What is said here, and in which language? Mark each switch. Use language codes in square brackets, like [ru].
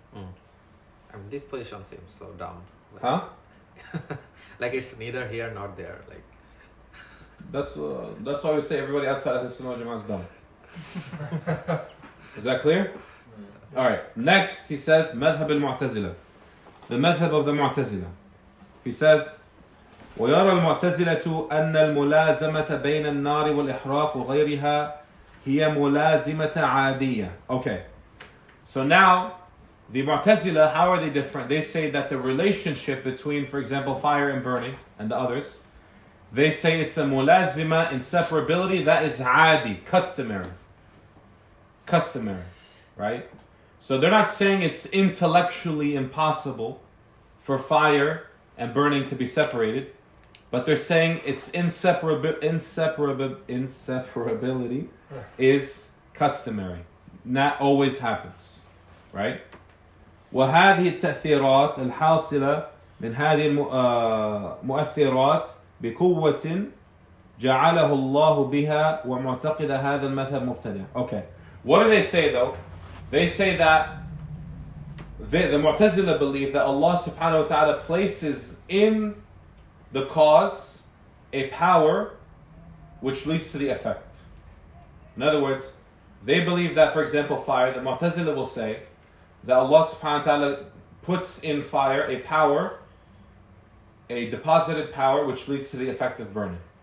[en] I mean, this position seems so dumb. Like, Huh? like it's neither here nor there. Like that's why we say everybody outside of the Sunnah wal Jama'ah is dumb. Is that clear? Alright, next he says Madhab al-Mu'tazila. The Madhab of the Mu'tazila. He says [ar] ويرى المعتزلة أن الملازمة بين النار والإحراق وغيرها هي ملازمة عادية. [en] Okay, so now the Mu'tazila, how are they different? They say that the relationship between, for example, fire and burning and the others, they say it's a mulazima, inseparability, that is adi, customary, right? So they're not saying it's intellectually impossible for fire and burning to be separated, but they're saying its inseparability is customary, not always happens, right? [ar] وهذه التأثيرات الحاصلة من هذه المؤثرات بقوة جعله الله بها ومعتقد هذا المذهب مبتدع. [en] Okay, what do they say though? They say that the Mu'tazila believe that Allah subhanahu wa ta'ala places in the cause a power which leads to the effect. In other words, they believe that, for example, fire, the Mu'tazila will say that Allah subhanahu wa ta'ala puts in fire a power, a deposited power, which leads to the effect of burning.